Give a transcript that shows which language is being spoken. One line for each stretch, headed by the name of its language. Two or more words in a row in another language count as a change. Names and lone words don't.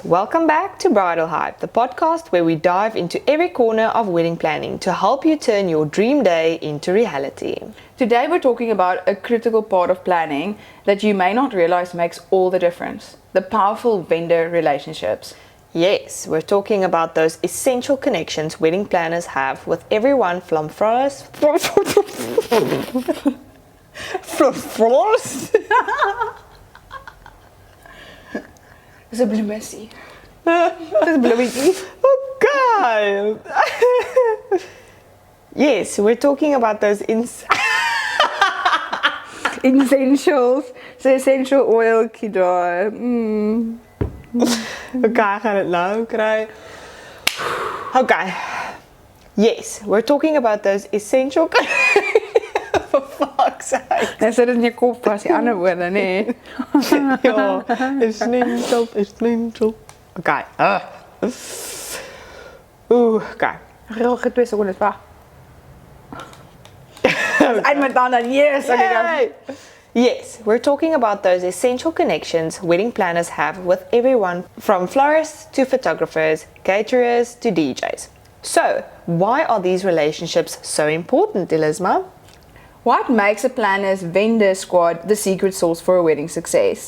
English: Welcome back to Bridal Hype, the podcast where we dive into every corner of wedding planning to help you turn your dream day into reality. Today we're talking about a critical part of planning that you may not realize makes all the difference. The powerful vendor relationships. Yes, we're talking about those essential connections wedding planners have with everyone from florist...
Afrikaans: Dis 'n bloemetjie. Dis 'n bloemetjie. Okay.
English: Yes, we're talking about those Essentials.
Afrikaans: So
English: essential oil
Afrikaans: daar. Okay, ek gaan dit nou kry. Okay.
English: Yes, we're talking about those essential for fuck's sake.
Afrikaans: Net sit in jou kop vas die ander woorde, nê? Ja, essential. Okay. Okay. Regtig 2 sekondes wag. Eind met dan
English: yes, okay. Yes, we're talking about those essential connections wedding planners have with everyone from florists to photographers, caterers to DJs. So, why are these relationships so important, Elisma? What makes a planner's vendor squad the secret sauce for a wedding success?